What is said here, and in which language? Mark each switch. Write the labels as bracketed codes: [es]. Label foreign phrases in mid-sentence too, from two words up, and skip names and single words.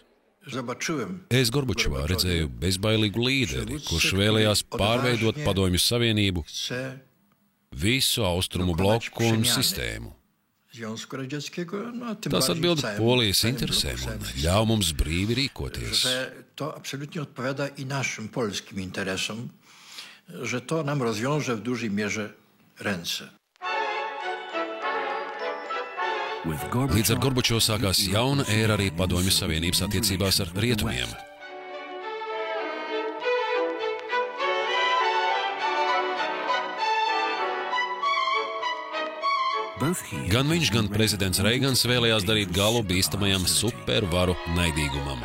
[lv] Es Gorbačovā redzēju bezbailīgu līderi, kurš vēlējās pārveidot Padomju Savienību, visu austrumu bloku un sistēmu. Tas atbilda Polijas interesēm un ļauj mums brīvi rīkoties. [pl] To absolutnie odpowiada i naszym polskim interesom, że to nam rozwiąże w dużej mierze ręce. [lv] Līdz ar Gorbačovu sākās jauna ēra arī Padomju Savienības attiecībās ar rietumiem. Gan viņš, gan prezidents Reigans vēlējās darīt galu bīstamajam supervaru naidīgumam.